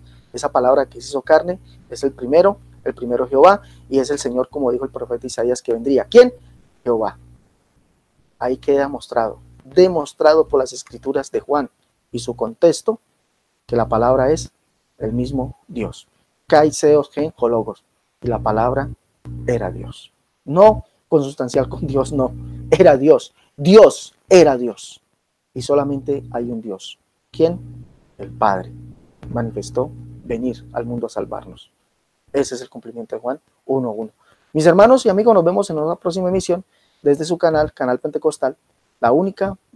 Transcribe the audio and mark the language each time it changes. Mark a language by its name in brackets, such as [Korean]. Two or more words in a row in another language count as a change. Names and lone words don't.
[Spanish] Esa palabra que se hizo carne es el primero Jehová, y es el Señor, como dijo el profeta Isaías, que vendría. ¿Quién? Jehová. Ahí queda demostrado por las escrituras de Juan y su contexto, que la palabra es el mismo Dios. [Greek] Kai seos genjologos, [Spanish] y la palabra era Dios. No consustancial con Dios, no, era Dios. Dios era Dios. Y solamente hay un Dios. ¿Quién? El Padre. Manifestó venir al mundo a salvarnos. Ese es el cumplimiento de Juan 1:1. Mis hermanos y amigos, nos vemos en una próxima emisión desde su canal Pentecostal, la única verdad de Dios.